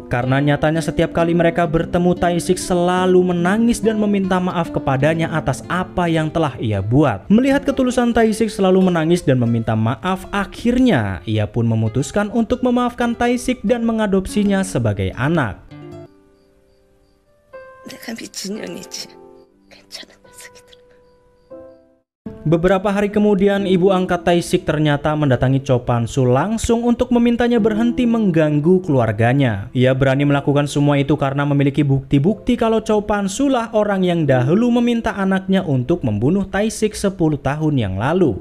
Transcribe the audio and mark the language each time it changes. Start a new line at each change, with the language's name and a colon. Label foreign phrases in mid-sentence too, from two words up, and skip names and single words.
Indonesian: Karena nyatanya setiap kali mereka bertemu, Tae-sik selalu menangis dan meminta maaf kepadanya atas apa yang telah ia buat. Melihat ketulusan Tae-sik selalu menangis dan meminta maaf, akhirnya ia pun memutuskan untuk memaafkan Tae-sik dan mengadopsinya sebagai anak.
Korean: 내가 미친 년이지. 괜찮은 녀석이더라.
Indonesian: Beberapa hari kemudian, ibu angkat Tae-sik ternyata mendatangi Cho Pan-soo langsung untuk memintanya berhenti mengganggu keluarganya. Ia berani melakukan semua itu karena memiliki bukti-bukti kalau Cho Pan-soo lah orang yang dahulu meminta anaknya untuk membunuh Tae-sik 10 tahun yang lalu.